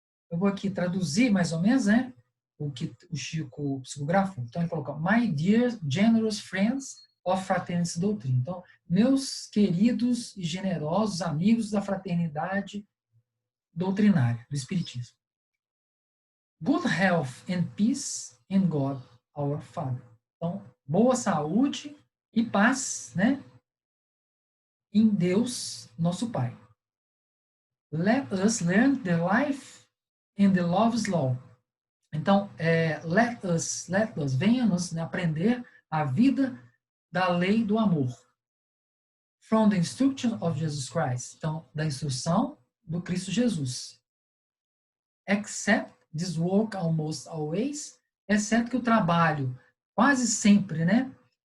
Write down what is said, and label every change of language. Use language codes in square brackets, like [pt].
[pt] Eu vou aqui traduzir mais ou menos, né, o que o Chico psicografou. Então, ele colocou: [en] My dear generous friends of Fraternity Doctrine. [pt] Então, meus queridos e generosos amigos da fraternidade doutrinária, do Espiritismo. [en] Good health and peace in God, our Father. [pt] Então, boa saúde e paz, né, em Deus, nosso Pai. [en] Let us learn the life and the love's law. [pt] Então, [en] let us, [pt] venha-nos, né, aprender a vida da lei do amor. [en] From the instruction of Jesus Christ. [pt] Então, da instrução do Cristo Jesus. [en] Except this work almost always, [pt] exceto que o trabalho quase sempre, né,